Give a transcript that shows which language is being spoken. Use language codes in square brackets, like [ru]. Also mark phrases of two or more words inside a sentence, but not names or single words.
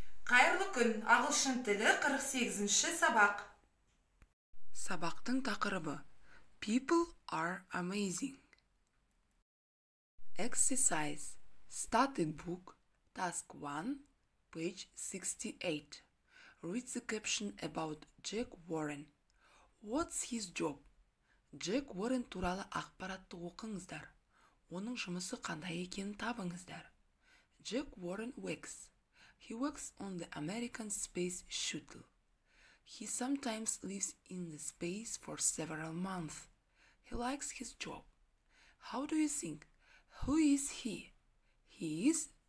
[kk] Қайырлы күн, ағылшын тілі 48-ші сабақ. Сабақтың тақырыбы [en] People are amazing. Exercise. Started book. Task 1. Page 68. Read the caption about Jack Warren. What's his job? [kk] Jack Warren туралы ақпаратты оқыңыздар. Оның жұмысы қандай екенін табыңыздар. [en] Jack Warren works. He works on the American Space Shuttle. He sometimes lives in the space for several months. He likes his job. How do you think? Who is he? He is...